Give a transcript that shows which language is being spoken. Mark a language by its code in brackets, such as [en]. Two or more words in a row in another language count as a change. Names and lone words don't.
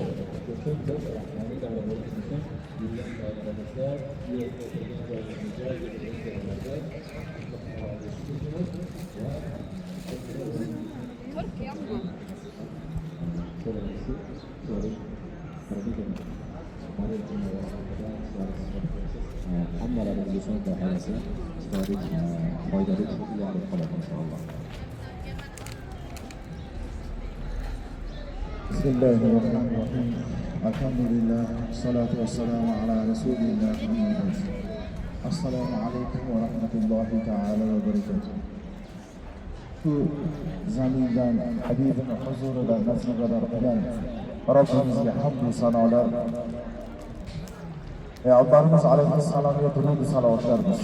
[uz] O'sha qanday davra bo'lishi uchun yurgan joylarimizda, yurgan joylarimizda hammalarimiz uchun bahorasi chiroyli foydali yangilik qiladi inshaalloh. [ar] Bismillahirrahmanirrahim. الحمد لله والصلاة والسلام على رسول الله محمد. السلام عليكم ورحمة الله تعالى وبركاته. [uz] Shu zamindan Habibini huzurida nasibador qilgan Robbimizga hamd va sanolar. Payg'ambarimiz alayhissalomga durud va salovatlarimiz.